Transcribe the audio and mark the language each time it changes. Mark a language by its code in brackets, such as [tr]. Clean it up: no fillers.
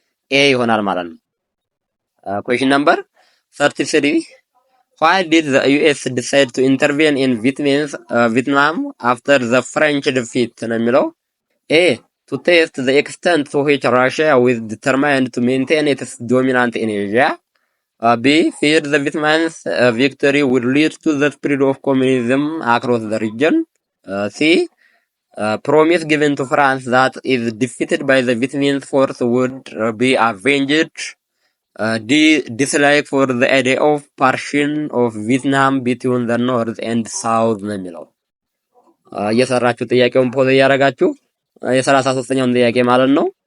[am] ኤ ይሆናል ማለት ነው። ኩዌሽን ነምበር 33 [en] Why did the US decide to intervene in Vietnam after the French defeat [am] ነው የሚለው። [en] A to test the extent to which Russia was determined to maintain its dominance in Asia. B feared the Vietnamese victory would lead to the spread of communism across the region. C promise given to France that if defeated by the Vietnamese force would be avenged. D dislike for the idea of partition of Vietnam between the north and south [am] ነው የሚለው። እየሰራችሁ ጥያቄውን ፖዝ እያደረጋችሁ የ33ኛውን ጥያቄ ማለት ነው።